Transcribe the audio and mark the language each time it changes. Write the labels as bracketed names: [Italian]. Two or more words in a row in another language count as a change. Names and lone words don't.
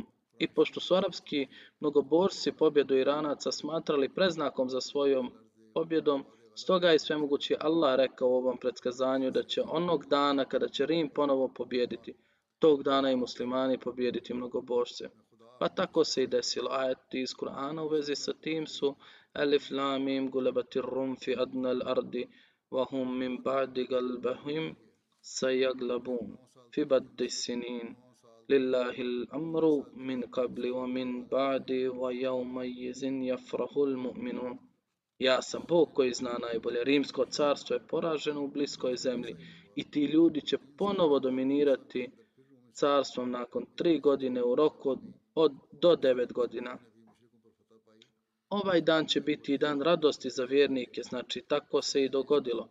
[Bosnian] I pošto su arapski mnogoborci pobjedu Iranaca smatrali preznakom za svojom pobjedom, stoga je svemogući Allah rekao u ovom predskazanju da će onog dana kada će Rim ponovo pobjediti, tog dana i muslimani pobjediti mnogobožce. Pa tako se i desilo. Ajeti iz Kur'ana u vezi sa tim su [Arabic] ألف لام ميم غلبت الروم في أدنى الأرض وهم من بعد غلبهم سيغلبون في بضع سنين لله الأمر من قبل ومن بعد ويومئذ يفرح المؤمنون. [Bosnian] Ja sam Bog koji zna najbolje. Rimsko carstvo je poraženo u bliskoj zemlji i ti ljudi će ponovo dominirati carstvom nakon 3 godine u roku do 9 godina. Ovaj dan će biti i dan radosti za vjernike, znači tako se i dogodilo.